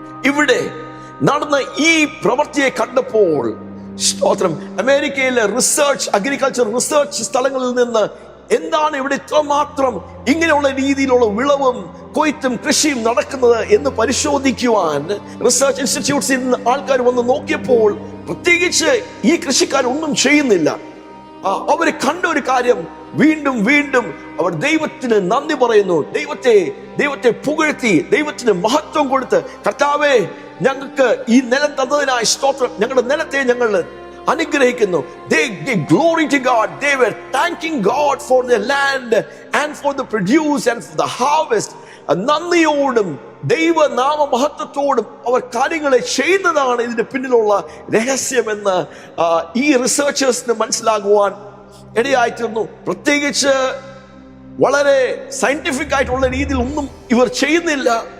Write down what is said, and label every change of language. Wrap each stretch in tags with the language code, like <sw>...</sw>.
<ml>ഇവിടെ നടന്ന ഈ പ്രവൃത്തിയെ കണ്ടപ്പോൾ, സ്തോത്രം, അമേരിക്കയിലെ റിസർച്ച്, അഗ്രികൾച്ചർ റിസർച്ച് സ്ഥലങ്ങളിൽ നിന്ന് എന്താണ് ഇവിടെ ഇത്രമാത്രം ഇങ്ങനെയുള്ള രീതിയിലുള്ള വിളവും കൊയ്ത്തും കൃഷിയും നടക്കുന്നത് എന്ന് പരിശോധിക്കുവാൻ റിസർച്ച് ഇൻസ്റ്റിറ്റ്യൂട്ട്സിൽ നിന്ന് ആൾക്കാർ വന്ന് നോക്കിയപ്പോൾ, പ്രത്യേകിച്ച് ഈ കൃഷിക്കാരൊന്നും ചെയ്യുന്നില്ല. അവര് കണ്ട ഒരു കാര്യം, വീണ്ടും വീണ്ടും അവർ ദൈവത്തിന് നന്ദി പറയുന്നു, ദൈവത്തെ പുകഴ്ത്തി, ദൈവത്തിന് മഹത്വം കൊടുത്ത്, കർത്താവേ, ഞങ്ങൾക്ക് ഈ നിലം തന്നതിനായി സ്തോത്രം, ഞങ്ങളുടെ നിലത്തെ ഞങ്ങൾ അനുഗ്രഹിക്കുന്നു.</ml> <en>They gave glory to God. They were thanking God for their land and for the produce and for the harvest.</en> <ml>നന്ദിയോടും ദൈവനാമ മഹത്വത്തോടും അവർ കാര്യങ്ങളെ ചെയ്യുന്നതാണ് ഇതിന്റെ പിന്നിലുള്ള രഹസ്യമെന്ന് ഈ റിസർച്ചേഴ്സിന് മനസ്സിലാകുവാൻ ഇടയായിത്തീർന്നു. പ്രത്യേകിച്ച് വളരെ സയന്റിഫിക് ആയിട്ടുള്ള രീതിയിൽ ഒന്നും ഇവർ ചെയ്യുന്നില്ല.</ml>